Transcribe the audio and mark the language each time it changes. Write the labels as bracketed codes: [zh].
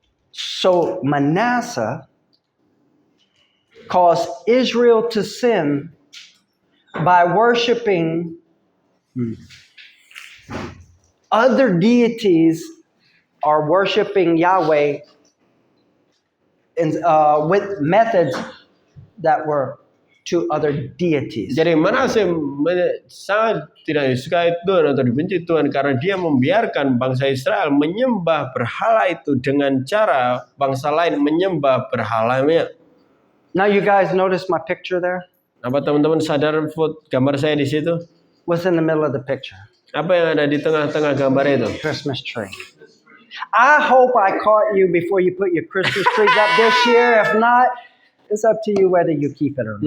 [en] So Manasseh caused Israel to sin by worshiping other deities or worshiping Yahweh with methods that were to other deities. [id] Jadi Manase sangat tidak disukai Tuhan atau dibenci Tuhan karena dia membiarkan bangsa Israel menyembah berhala itu dengan cara bangsa lain menyembah berhalanya. [en] Now you guys notice my picture there? [id] Apa teman-teman sadar gambar saya di situ? [en] What's in the middle of the picture? [id] Apa yang ada di tengah-tengah gambar itu? [en] Christmas tree. I hope I caught you before you put your Christmas trees up this year. If not, it's up to you whether you keep it or not.